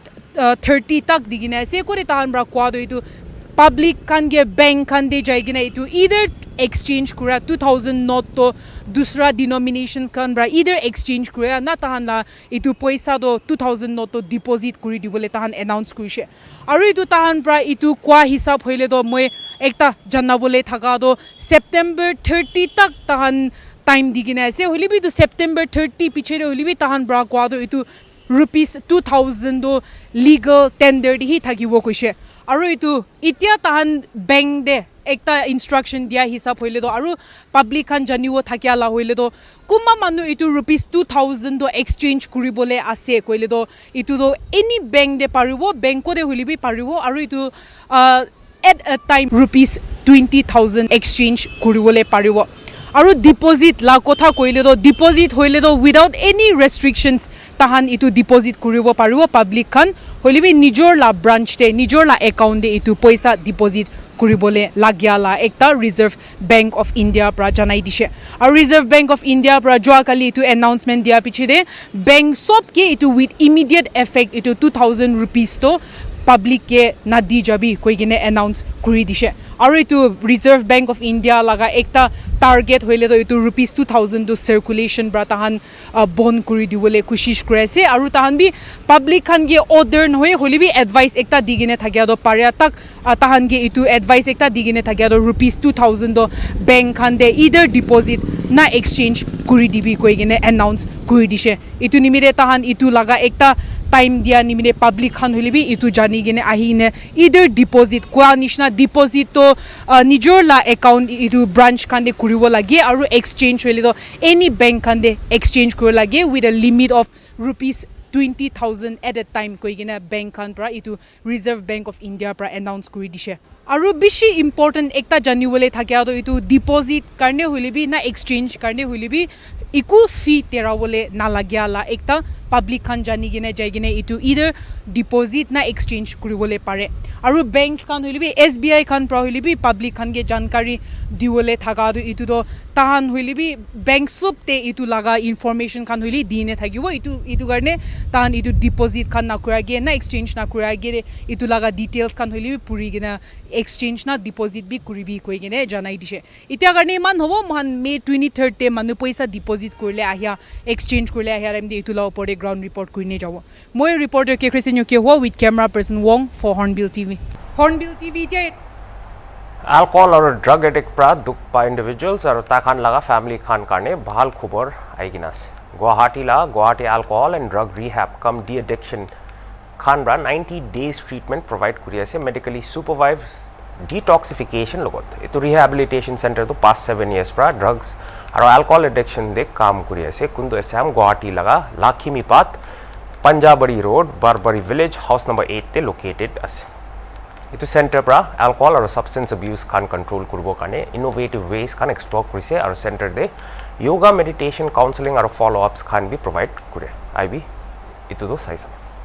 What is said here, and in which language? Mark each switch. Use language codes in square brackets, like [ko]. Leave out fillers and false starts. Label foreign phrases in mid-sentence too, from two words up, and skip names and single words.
[nag] 30 tak digina se kore tahan bra kwado itu public kan ge bank kan de jaigina itu [en] either exchange [nag] kura 2000 not to dusra denominations kan bra [en] either exchange [nag] kura na tahan la itu paisa do 2000 not to deposit kuri dibole tahan announce kurise aru itu tahan bra itu kwa hisab hoile do moi ekta janabole thaga do September 30 tak tahan time digina ase holibi to September 30 pichero holibi tahan bra kwado itu rupees 2000 do [en] legal tender [nag] hi thagibo koise aru itu itia tahan bank de ekta instruction dia hisab hoile do aru public khan janiwo thakia la hoile do kuma manu itu rupees 2000 do exchange kuribole ase koile do itu do [en] any bank [nag] de paribo bank ko de holibi paribo aru itu [en] at a time [nag] rupees 20000 exchange kuribole paribo aru deposit la kotha koile do deposit hoile do [en] without any restrictions [nag] tahan itu deposit kuribo paribo public khan holibi nijor la branch te nijor la account de itu paisa deposit kuribole lagya la ekta Reserve Bank of India pra janai dishe aru Reserve Bank of India pra joa kali itu announcement dia piche de bank sob ke itu [en] with immediate effect [nag] itu 2000 rupees to public ke nadi jabi koigine announce kuri dishe aru itu Reserve Bank of India laga ekta target hoile to itu rupees 2000 to circulation bra tahan bond kuri diwole kushish kurese aru tahan bi public khan ge order noy holi bi advice ekta digine thagya do parya tak tahan ge itu advice ekta digine thagya do rupees 2000 do bank khan de either deposit na exchange kuri dibi koigine announce kuri dishe itu nimire tahan itu laga ekta time dia nimine public khan holibi itu jani gene ahine either deposit kwa nishna deposit to nijor la account itu branch khan de kuribo lage aru exchange hoile to [en] any bank [nag] khan de exchange kuro lage [en] with a limit of rupees 20000 at a time [nag] koigena bank khan pra itu Reserve Bank of India pra announce kuri dishe aru bishi important ekta janiwole thakya to itu deposit karne hoilibi na exchange karne hoilibi iku fee terawole na lagya la ekta public khan jani gine jaigine itu either deposit na exchange kuribole pare aru banks khan hoilibi SBI khan pra hoilibi public khan ge jankari diwole thaga du itu do tahan hoilibi bank sub te itu laga information khan hoili dine thagibo itu garne tahan itu deposit khan na kurage na exchange na kurage itu laga details khan hoilibi puri gina exchange na deposit bi kuribi koigine janai dishe itia garne man hobo man May 23rd te manu paisa deposit korle ahia exchange korle ahia ramde itu la opore [en] ground report [nag] kurine jabo moi reporter ke Christian ke ho [en] with camera person Wong for Hornbill TV [nag] tia [en] alcohol or drug addict [nag] pra duk pa individuals or takhan laga family khan karne bhal khobor aiginas Guwahati [en] alcohol and drug rehab come de-addiction [nag] khan bra [en] 90 days treatment [nag] provide kuri ase [en] medically supervised detoxification [nag] logot etu [en] rehabilitation center [nag] to [en] past 7 years [nag] pra drugs aro [en] alcohol addiction [nag] de kaam kuri ase kundu assam Guwahati laga Lakhimi Path Panjabari Road Barbary Village [en] house number 8 [nag] te located ase itu center pra [en] alcohol or substance abuse [nag] kan control kurbo kane [en] innovative ways [nag] kan explore kurise aro center de [en] yoga meditation counseling [nag] aro [en] follow ups [nag] kan bi provide kure IB itu do saisam